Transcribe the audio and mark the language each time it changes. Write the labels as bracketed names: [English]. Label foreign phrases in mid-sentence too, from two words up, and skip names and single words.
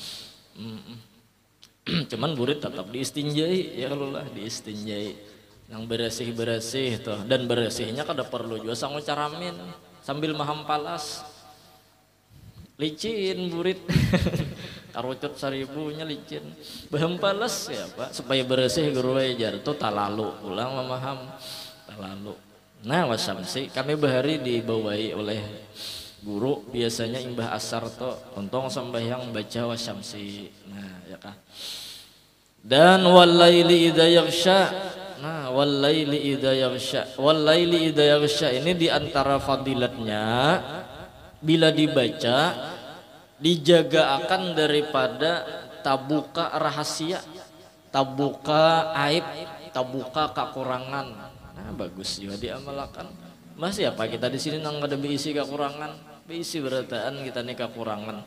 [Banjar] Cuman burit tetap diistinjai ya Allah lah diistinjai nang beresih tuh dan beresihnya kada perlu juga sangu caramin sambil maham palas licin burit karucut 1000-nya licin bahan palas ya Pak supaya bersih guru ajar tuh talalu ulang memaham talalu. Nah wasamsi kami bahari dibawai oleh guru biasanya imbah asar tuh untung sembahyang baca wasamsi. Nah ya kah dan [Arabic] والليل إذا يغشى. [Banjar] Nah [Arabic] والليل إذا يغشى والليل إذا يغشى [Banjar] ini diantara fadilatnya bila dibaca dijaga akan daripada tabuka rahasia, tabuka aib, tabuka kekurangan. Nah bagus juga diamalkan. Masih apa kita di sini nang ada berisi kekurangan, berisi berataan kita nih kekurangan.